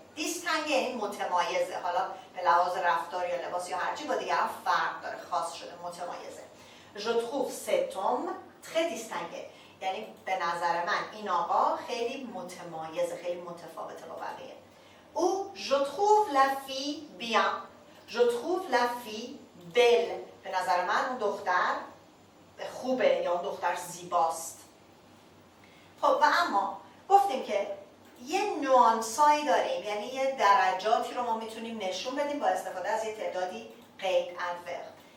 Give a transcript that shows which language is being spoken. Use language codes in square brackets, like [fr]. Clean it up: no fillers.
[fa] distingué یعنی متمایزه، حالا به لحاظ رفتار یا لباس یا هرچی با دیگران فرق داره، خاص شده، متمایزه. [fr] je trouve cet homme très distingué [fa] یعنی به نظر من این آقا خیلی متمایزه، خیلی متفاوته با بقیه. [fr] او je trouve la fille bien، je trouve la fille belle. [fa] به نظر من اون دختر خوبه یا اون دختر زیباست. خب و اما گفتیم که یه نوانسایی داریم، یعنی یه درجاتی رو ما میتونیم نشون بدیم با استفاده از یه تعدادی قید ادورب.